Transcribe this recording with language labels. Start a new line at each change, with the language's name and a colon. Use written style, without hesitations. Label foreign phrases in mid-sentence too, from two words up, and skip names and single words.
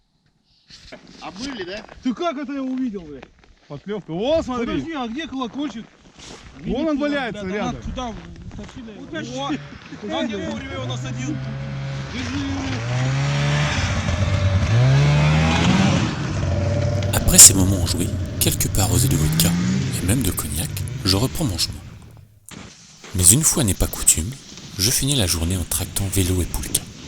Russian: Обмыли, да? Ты как это я увидел, блядь? Подклевка. О, смотри. Подожди, а где колокольчик? Вон он валяется рядом. Туда утащи. Туда, где вовремя его насадил.
French: Après ces moments enjoués, quelque peu arrosés de vodka et même de cognac, je reprends mon chemin. Mais une fois n'est pas coutume, je finis la journée en tractant vélo et poulka.